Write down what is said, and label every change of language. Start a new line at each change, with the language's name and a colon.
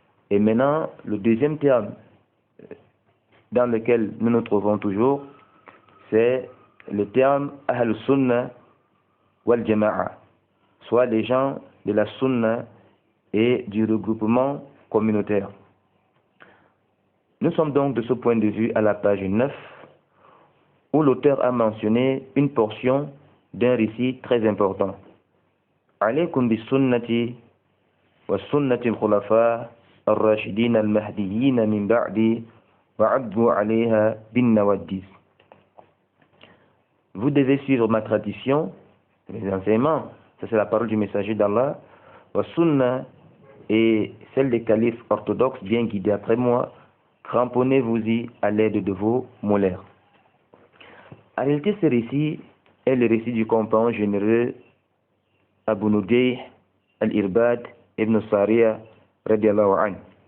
French: Et maintenant, le deuxième terme dans lequel nous nous trouvons toujours, c'est le terme Ahl-Sunnah wal-Jama'a, soit les gens de la Sunna et du regroupement communautaire. Nous sommes donc de ce point de vue à la page 9, où l'auteur a mentionné une portion d'un récit très important.
Arabic: عليكم بالسنة والسنة الخلفاء الراشدين المهديين من بعد وعضوا عليها بالنواجذ.
French: Vous devez suivre ma tradition, mes enseignements, ça c'est la parole du messager d'Allah, wa sunna et celle des califes orthodoxes bien guidés après moi, cramponnez-vous-y à l'aide de vos molaires. En réalité, ce récit est le récit du compagnon généreux Abu Nudayh al-Irbad ibn Sariya radiallahu anhu.